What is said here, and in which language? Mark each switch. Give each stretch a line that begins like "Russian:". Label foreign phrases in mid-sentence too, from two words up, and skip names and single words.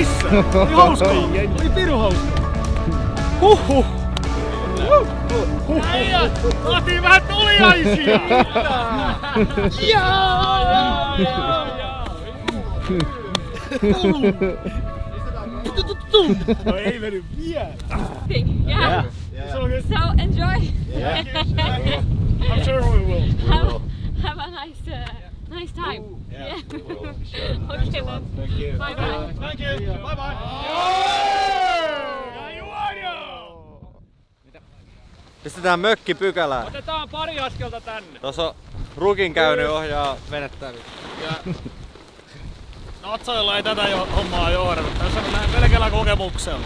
Finnish: Oli hauska! Oli pirun hauska! Huhhuh! Saatiin vähän tuliaisia! Jaa! No ei mennyt vielä!
English: Yeah. So enjoy. Yeah. I'm sure we will. Have a nice time. Yeah. Okay then. Thank you. Bye bye. Thank you. Bye bye.
Finnish: Pistetään mökki pykälään. Otetaan pari askelta tänne. Tuossa on Rukin käynyt ohjaa venettä. Natsoilla ei tätä hommaa johdeta. Tässä mennään pelkällä kokemuksella.